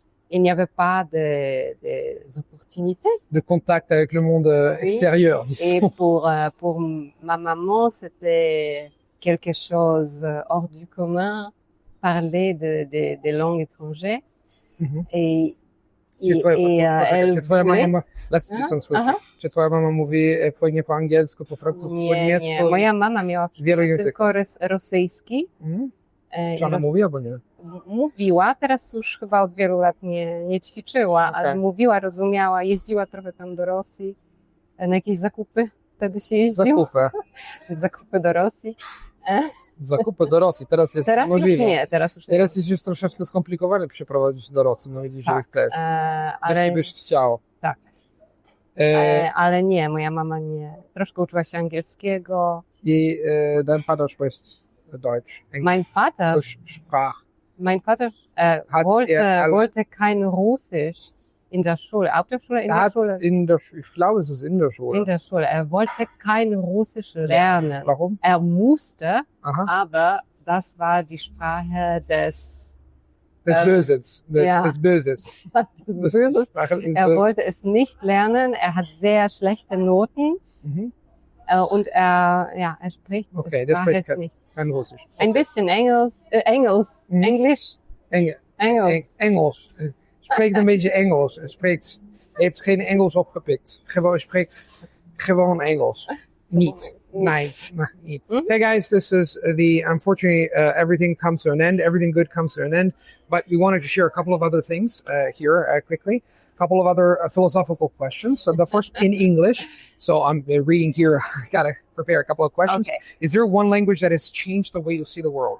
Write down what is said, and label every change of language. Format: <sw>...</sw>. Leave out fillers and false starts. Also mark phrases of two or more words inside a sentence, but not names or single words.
<fr>Il n'y avait pas des opportunités. De contact avec le monde extérieur, Et disons. pour ma maman, c'était quelque chose hors du commun, parler des langues étrangères. Et elle voulait...</fr> <pl>Czy twoja mama mówi płynnie po angielsku, po francusku, po niemiecku? Nie. Moja mama miała Wielu tylko rosyjski. Czy ona mówi albo nie? Mówiła, teraz już chyba od wielu lat nie ćwiczyła, ale mówiła, rozumiała, jeździła trochę tam do Rosji, na jakieś zakupy, wtedy się jeździło. Zakupy do Rosji. Zakupy do Rosji, teraz jest możliwe. Już nie, teraz jest już troszeczkę skomplikowane przeprowadzić do Rosji, no jeśli chcesz. Ale byś chciał. Tak. Ale nie, moja mama nie. Troszkę uczyła się angielskiego.</pl> <de>I dein Vater spricht Deutsch. Mein Vater wollte kein Russisch in der Schule. Auf der Schule, in der Schule? Ich glaube, es ist in der Schule. In der Schule. Er wollte kein Russisch lernen. Warum? Er musste, Aha. aber das war die Sprache des Böses. Des Böses. Er wollte es nicht lernen. Er hat sehr schlechte Noten. Und er spricht kein Russisch. Ein bisschen Englisch.</de> <nl>Engels. Spreekt een beetje Engels. Hij heeft geen Engels opgepikt. Spreekt gewoon Engels. Niet. Nee, niet.</nl> <en>Hey guys, this is unfortunately, everything comes to an end. Everything good comes to an end. But we wanted to share a couple of other things here quickly. A couple of other philosophical questions. So the first in English. So I'm reading here. I got to prepare a couple of questions. Okay. Is there one language that has changed the way you see the world?</en>